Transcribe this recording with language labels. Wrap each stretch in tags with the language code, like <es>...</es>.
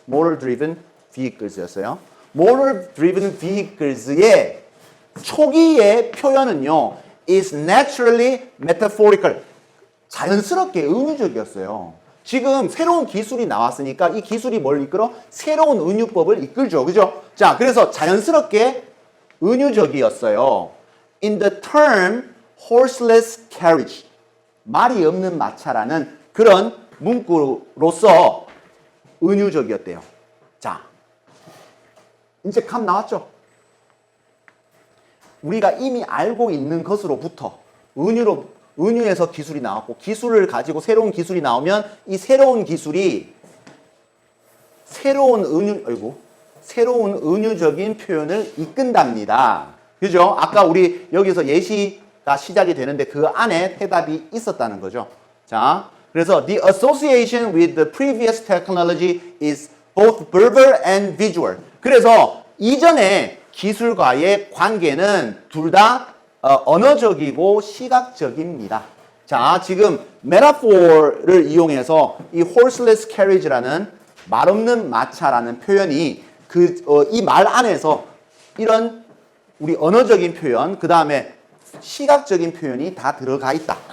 <en>Motor driven vehicles였어요. Motor driven vehicles의</en> <ko>초기의 표현은요,</ko> <en>is naturally metaphorical.</en> <ko>자연스럽게 은유적이었어요. 지금 새로운 기술이 나왔으니까 이 기술이 뭘 이끌어? 새로운 은유법을 이끌죠. 그죠? 자, 그래서 자연스럽게 은유적이었어요.</ko> <en>In the term horseless carriage.</en> <ko>말이 없는 마차라는 그런 문구로서 은유적이었대요. 자, 이제 감 나왔죠? 우리가 이미 알고 있는 것으로부터 은유에서 기술이 나왔고 기술을 가지고 새로운 기술이 나오면 이 새로운 기술이 새로운 은유적인 표현을 이끈답니다. 그죠? 아까 우리 여기서 예시가 시작이 되는데 그 안에 해답이 있었다는 거죠. 자, 그래서</ko> <en>the association with the previous technology is both verbal and visual.</en> <ko>그래서 이전의 기술과의 관계는 둘 다 언어적이고 시각적입니다. 자, 지금 metaphor를 이용해서 이 horseless carriage라는 말 없는 마차라는 표현이 이 말 안에서 이런 우리 언어적인 표현, 그 다음에 시각적인 표현이 다 들어가 있다.</ko>